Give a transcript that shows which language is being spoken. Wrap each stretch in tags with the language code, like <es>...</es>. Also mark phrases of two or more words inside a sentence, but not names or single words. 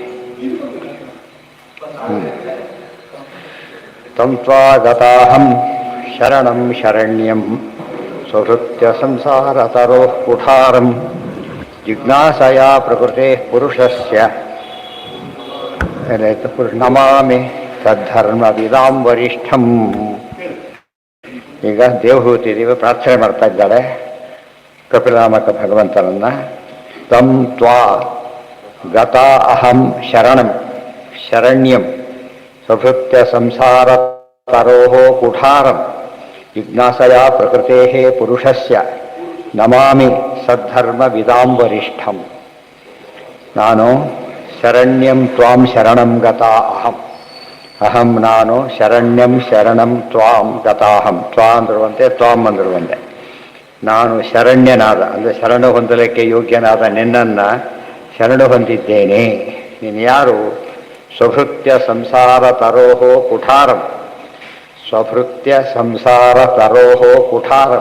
<sa>तं त्वागताहं शरणं शरण्यं सुहृत्यसंसारतरोः कुठारं जिज्ञासया प्रकृतेः पुरुषस्य ನಮಾಮಿ ಸದ್ಧರ್ಮವಿದಾಂ ವರಿಷ್ಠಂ.</sa> <kn>ಈಗ ದೇವಹೂತಿದೇವಿ ಪ್ರಾರ್ಥನೆ ಮಾಡ್ತಾ ಇದ್ದಾಳೆ ಕಪಿಲಾಮಕ ಭಗವಂತನನ್ನ.</kn> <sa>ತಂ ತ್ವಾ ಗತಾ ಅಹಂ ಶರಣಂ ಶರಣ್ಯಂ ಸುಹೃತ್ಯ ಸಂಸಾರ ತರೋಃ ಕುಠಾರಂ ಜಿಜ್ಞಾಸಯ ಪ್ರಕೃತೇಃ ಪುರುಷಸ್ಯ ನಮಾಮಿ ಸದ್ಧರ್ಮವಿದಾಂ ವರಿಷ್ಠಂ. ನಾನು ಶರಣ್ಯಂ ತ್ವಾಂ ಶರಣಂ ಗತಾ ಅಹಂ. ಅಹಂ ನಾನು ಶರಣ್ಯಂ ಶರಣಂ ತ್ವಾಂ ಗತಾಹಂ.</sa> <kn>ತ್ವಾ ಅಂದಿರುವಂತೆ ತ್ವಾಂ ಅಂದಿರುವಂತೆ ನಾನು ಶರಣ್ಯನಾದ ಅಂದರೆ ಶರಣು ಹೊಂದಲಿಕ್ಕೆ ಯೋಗ್ಯನಾದ ನಿನ್ನನ್ನು ಶರಣು ಹೊಂದಿದ್ದೇನೆ. ನೀನು ಯಾರು?</kn> <sa>ಸ್ವಭೃತ್ಯ ಸಂಸಾರ ತರೋಹೋ ಕುಠಾರಂ. ಸ್ವಭೃತ್ಯ ಸಂಸಾರ ತರೋಹೋ ಕುಠಾರಂ.</sa>